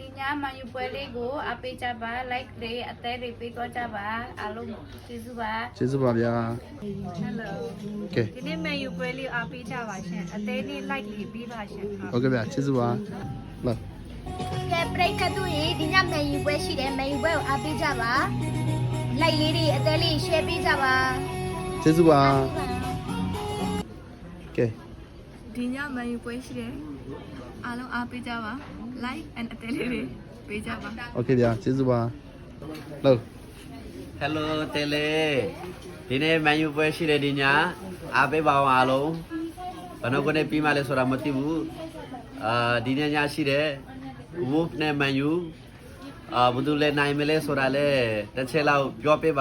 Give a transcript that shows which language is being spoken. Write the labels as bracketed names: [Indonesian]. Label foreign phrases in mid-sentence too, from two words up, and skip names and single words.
[Burmese] nhà mà yêu quê đi go ape cha ba like re ate re pe to cha ba alo chisu ba ကျေးဇူးပါဗျာ hello ကဲ ဒီနေ့မန်ယူပွဲလေးအားပေးကြပါရှင်အသေးလေး like လေးပေးပါရှင် ဟုတ်ကဲ့ဗျာကျေးဇူးပါလာ ကဲပရိသတ်တို့ရေဒီညမယ်ယူပွဲရှိတယ်မယ်ယူပွဲကိုအားပေးကြပါလိုက်လေးတွေအသေးလေး share ပေးကြပါ ကျေးဇူးပါကဲ ဒီညမန်ယူပွဲရှိတယ်အားလုံးအားပေးကြပါ [English] like and [Burmese] အသေးလေးတွေပေးကြပါ โอเคဗျာကျေးဇူးပါလို့ Hello တေလေဒီနေ့မန်ယူပွဲရှိတယ်ဒီညအားပေးပါအောင်အားလုံးဘယ်တော့ကနေပြီးမှလဲဆိုတာမသိဘူးဒီနေ့ညရှိတယ် Wolf နဲ့မန်ယူဘယ်သူလဲနိုင်မလဲဆိုတာလဲတစ်ချက်လောက်ပြောပေးပါ